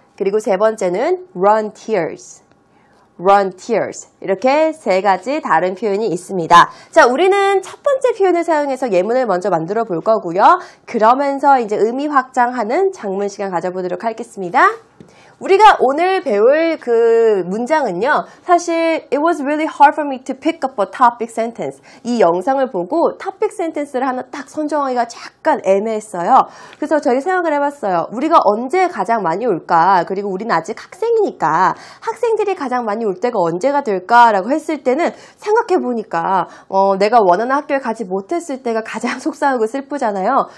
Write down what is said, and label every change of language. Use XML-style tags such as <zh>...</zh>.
<ko>그리고 세 번째는</ko> <en>run tears. run tears.</en> <ko>이렇게 세 가지 다른 표현이 있습니다. 자, 우리는 첫 번째 표현을 사용해서 예문을 먼저 만들어 볼 거고요. 그러면서 이제 의미 확장하는 작문 시간 가져보도록 하겠습니다. 우리가 오늘 배울 그 문장은요, 사실</ko> <en>it was really hard for me to pick up a topic sentence.</en> <ko>이 영상을 보고 topic sentence를 하나 딱 선정하기가 약간 애매했어요. 그래서 저희 생각을 해봤어요. 우리가 언제 가장 많이 올까? 그리고 우리는 아직 학생이니까 학생들이 가장 많이 올 때가 언제가 될까라고 했을 때는 생각해보니까 내가 원하는 학교에 가지 못했을 때가 가장 속상하고 슬프잖아요.</ko>